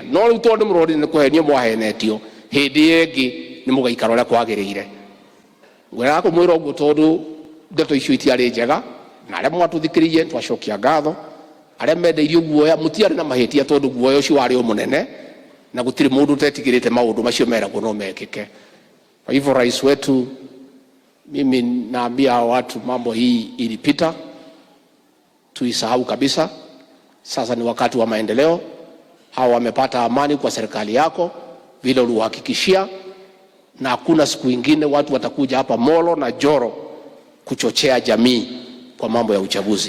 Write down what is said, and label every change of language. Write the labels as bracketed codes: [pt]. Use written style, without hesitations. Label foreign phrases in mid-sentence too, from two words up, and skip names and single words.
[ki] No rĩu tondũ mũronire nĩ kũhenio mwahenetio, hĩndĩ ĩngĩ nĩ mũgaikara ũrĩa kwagĩrĩire. Ngwĩra kũmwĩra ũguo tondũ ndeto icio itiarĩ njega, na arĩa mwatũthikĩrĩirie twacokia ngatho. Arĩa mendeirio guoya mũtiarĩ na mahĩtia tondũ guoya ũcio warĩ o mũnene na gũtirĩ mũndũ ũtetigĩrĩte maũndũ macio meragwo no mekĩke. [sw] Kwa hivyo rais wetu, mimi naambia watu mambo hii ilipita, tuisahau kabisa. Sasa ni wakati wa maendeleo. Hawa wamepata amani kwa serikali yako vile uliwahakikishia, na hakuna siku ingine watu watakuja hapa Molo na Joro kuchochea jamii kwa mambo ya uchaguzi.